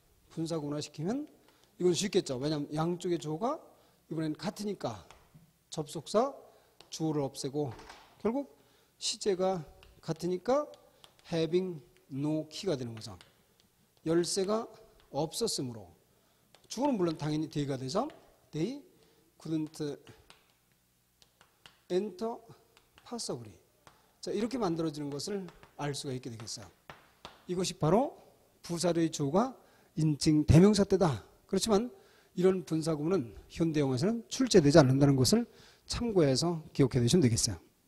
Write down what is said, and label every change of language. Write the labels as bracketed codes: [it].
[ko] 분사구문화시키면 이건 쉽겠죠. 왜냐하면 양쪽의 주어가 이번엔 같으니까 접속사 주어를 없애고 결국 시제가 같으니까 [en] having no key [ko] 가 되는 거죠. 열쇠가 없었으므로 주어는 물론 당연히 they가 되죠. [en] they couldn't enter passably. [ko] 자, 이렇게 만들어지는 것을 알 수가 있게 되겠어요. 이것이 바로 부사의 주어가 인칭 대명사 때다. 그렇지만 이런 분사구문은 현대 영어에서는 출제되지 않는다는 것을 참고해서 기억해 두시면 되겠어요.